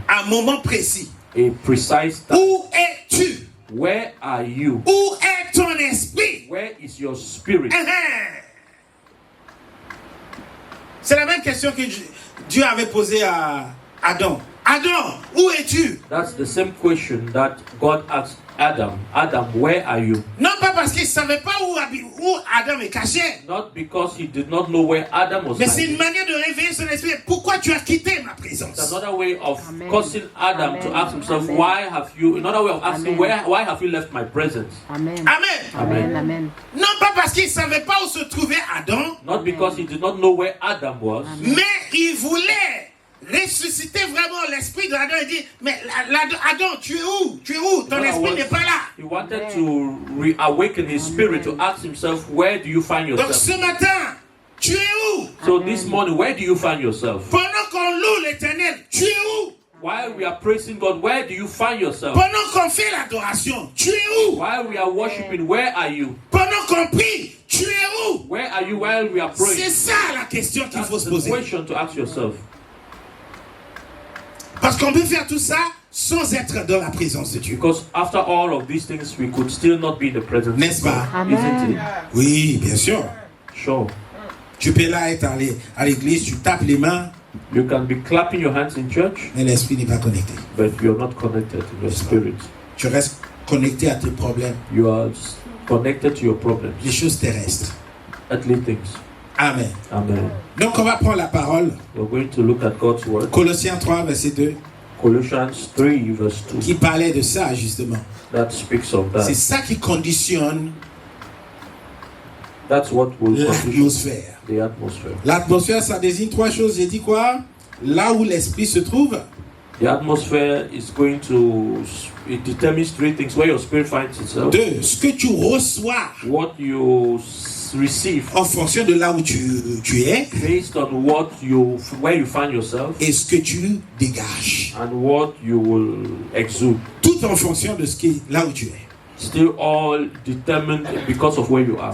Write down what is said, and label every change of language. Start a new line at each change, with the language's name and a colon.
French: À un moment précis.
English: A precise time.
French: Où es-tu?
English: Where are you?
French: Où est ton esprit?
English: Where is your spirit?
French: C'est la même question que Dieu avait posée à Adam. Adam, où es-tu?
English: That's the same question that God asked Adam. Adam, where are you?
French: Non pas parce qu'il ne savait pas où Adam est caché.
English: Not because he did not know where Adam was.
French: Mais c'est une manière de réveiller son esprit. Pourquoi tu as quitté ma présence?
English: It's another way of causing Adam to ask himself, why have you? Another way of asking, why have you left my presence? Amen. Amen. Amen.
French: Non pas parce qu'il ne savait pas où se trouvait Adam.
English: Not because he did not know where Adam was.
French: Mais il voulait ressusciter vraiment l'esprit de Adam et dire, mais Adam, tu es où? Tu es où? Ton esprit n'est pas là.
English: He wanted to reawaken his spirit to ask himself, where do you find yourself?
French: Donc ce matin, tu es où?
English: So this morning, where do you find yourself?
French: Pendant qu'on loue l'Éternel, tu es où?
English: While we are praising God, where do you find yourself?
French: Pendant qu'on fait l'adoration, tu es où?
English: While we are worshiping, where are you?
French: Pendant qu'on prie, tu es où?
English: Where are you while we are praying?
French: C'est ça la question qu'il faut se poser.
English: That's the question to ask yourself.
French: Parce qu'on peut faire tout ça sans être dans la présence de Dieu.
English: Because after all of these things, we could still not be in the presence.
French: N'est-ce pas?
English: Isn't it?
French: Oui, bien sûr.
English: Sure.
French: Tu peux là être à l'église, tu tapes les mains.
English: You can be clapping your hands in church.
French: Mais l'esprit n'est pas connecté.
English: But you're not connected in your spirit.
French: Tu restes connecté à tes problèmes.
English: You are connected to your problems.
French: Les choses terrestres.
English: Earthly things. Amen. Amen.
French: Donc on va prendre la parole.
English: We're going to look at God's word.
French: Colossiens 3, verset 2.
English: Colossians 3, verse 2.
French: Qui parlait de ça, justement.
English: That speaks of that.
French: C'est ça qui conditionne
English: That's what will
French: l'atmosphère.
English: The atmosphere.
French: L'atmosphère, ça désigne trois choses. J'ai dit quoi? Là où l'esprit se trouve.
English: The atmosphere is going to, it determines three things. Where your spirit finds itself.
French: Deux, ce que tu reçois.
English: What you receive.
French: En fonction de là où tu es.
English: Based on where you find yourself.
French: Et ce que tu dégages.
English: And what you will exude.
French: Tout en fonction de là où tu es.
English: Still all determined because of where you are.